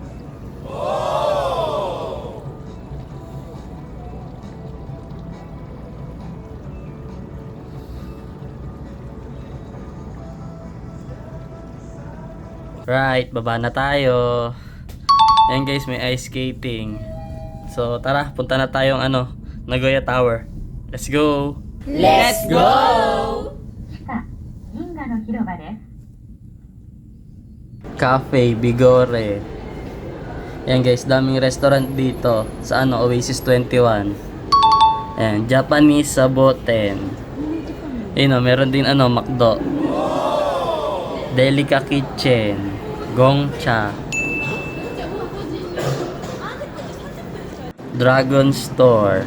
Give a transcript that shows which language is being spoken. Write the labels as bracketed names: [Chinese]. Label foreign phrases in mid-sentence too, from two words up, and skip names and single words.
[Filipino] Right, baba na tayo. Ayan guys, may ice skating. So, tara, punta na tayong ano, Nagoya Tower. [English] Let's go! Let's go! [Japanese] 銀河の広場です。 [Filipino] Cafe Bigore. Ayan guys, daming restaurant dito sa ano, Oasis 21. Ayan, Japanese Saboten. Ayun o, meron din ano, McDo. Delica Kitchen. Gongcha. Dragon Store.